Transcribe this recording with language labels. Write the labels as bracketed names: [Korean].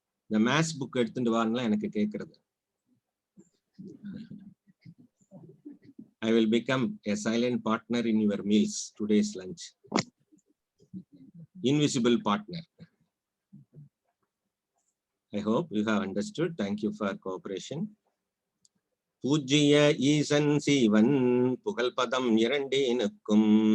[English] The maths book [Tamil] எடுத்துட்டு வாங்களா, எனக்கு கேக்குறது. [English] I will become a silent partner in your meals, today's lunch. Invisible partner. I hope you have understood. Thank you for cooperation. [Tamil] பூஜ்ய ஈசன் சீவன் புகழ் பதம் இரண்டேனுக்கும்.